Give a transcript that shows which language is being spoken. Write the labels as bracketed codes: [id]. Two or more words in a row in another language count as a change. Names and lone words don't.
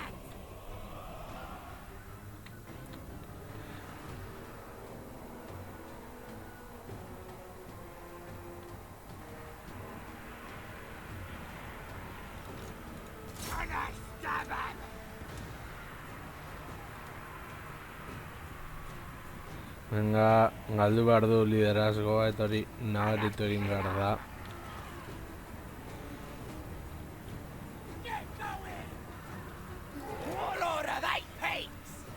[en] Gonna stab him! [eu] Venga, galdu behar du liderazgoa eta hori nabaritu egin behar da. [en] Get going! Warlord of eight peaks!